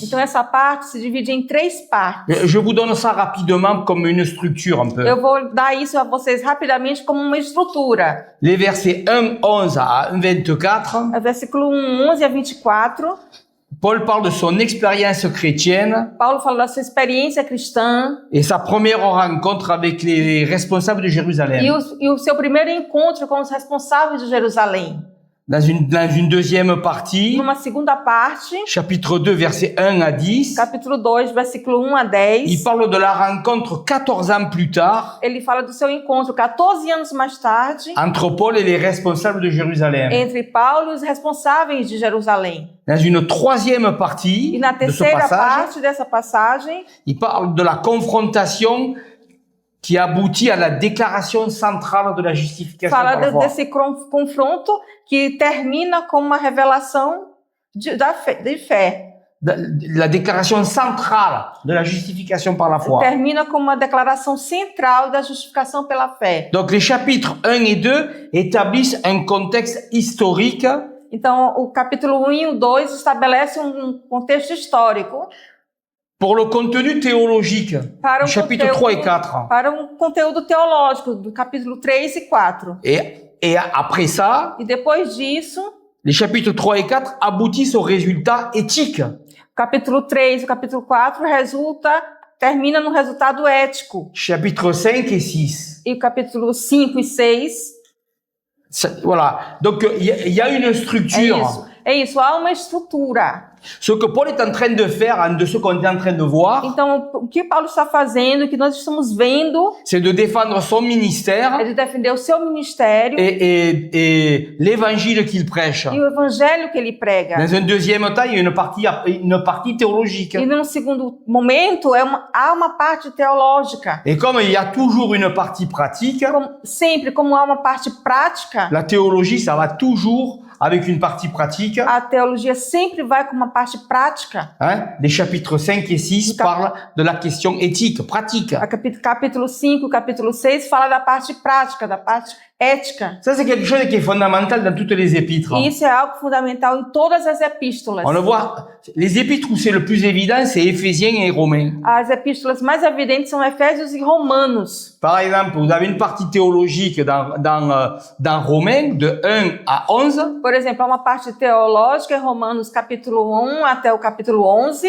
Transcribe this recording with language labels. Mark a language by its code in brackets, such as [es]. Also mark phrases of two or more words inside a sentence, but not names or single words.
[pt] Então essa parte se divide em 3 partes. [fr] Je vous donne ça rapidement comme une structure un peu. [pt] Eu vou dar isso a vocês rapidamente como uma estrutura. [fr] Les versets 1, 11 à 1, 24, [pt] É versículo 1, 11 a 24. [fr] Paul parle de son expérience chrétienne [pt] Paulo fala da sua experiência cristã [fr] et sa première rencontre avec les responsables de Jérusalem. [pt] e o seu primeiro encontro com os responsáveis de Jerusalém. [fr] Dans une deuxième partie, [pt] Numa segunda parte, [fr] chapitre 2, versets 1 à 10, [pt] capítulo 2, versículo 1 a 10, [fr] il parle de la rencontre 14 ans plus tard [pt] ele fala do seu encontro 14 anos mais tarde [fr] entre Paul et les responsables de Jérusalem. [pt] entre Paulo e os responsáveis de Jerusalém. [fr] Dans une troisième partie [pt] E na [fr] de ce [pt] terceira [fr] passage, [pt] parte dessa passagem, [fr] il parle de la confrontation qui aboutit à la déclaration centrale de la justification [pt] fala [fr] par la foi. [pt] desse confronto que termina com uma revelação de fé. [fr] La déclaration centrale de la justification par la foi. [pt] Termina com uma declaração central da justificação pela fé. [fr] Donc les chapitres 1 et 2 établissent un contexte historique [pt] Então, o capítulo 1 e o 2 estabelece um contexto histórico [fr] pour le contenu théologique [pt] para [fr] du chapitre 3 et 4. [pt] para um conteúdo teológico do capítulo 3 e 4. [fr] Et après ça, [pt] E depois disso, [fr] les chapitres 3 et 4 aboutissent au résultat éthique. [pt] o capítulo 3 e o capítulo 4 termina no resultado ético. [fr] Chapitres 5 et 6. [pt] E o capítulo 5 e 6, [fr] Voilà. Donc il y a une structure. [pt] é isso, há uma estrutura. [fr] Ce que Paul est en train de faire, de ce qu'on est en train de voir, [pt] Então, o que Paulo está fazendo, o que nós estamos vendo, [fr] c'est de défendre son [pt] é [fr] ministère [pt] de defender o seu ministério [fr] et l'évangile qu'il prêche. [pt] e o evangelho que ele prega. [fr] Dans un deuxième temps, il y a une partie théologique. [pt] E num segundo momento, há uma parte teológica. [fr] Et comme il y a toujours une partie pratique, [pt] Sempre, como há uma parte prática, [fr] la théologie, ça va toujours avec une partie pratique. [pt] a teologia sempre vai com uma parte prática. [fr] Hein? Les chapitres 5 et 6 parlent de la question éthique, pratique. [pt] Capítulo 5, capítulo 6 fala da parte prática, da parte ética. [fr] Ça, c'est quelque chose qui est fondamental dans toutes les épîtres. [pt] E isso é algo fundamental em todas as epístolas. [fr] On le voit, les épîtres où c'est le plus évident, c'est Éphésiens et Romains. [pt] As epístolas mais evidentes são Efésios e Romanos. [fr] Par exemple, vous avez une partie théologique dans Romains, de 1 à 11. [pt] Por exemplo, há uma parte teológica em Romanos capítulo 1 até o capítulo 11.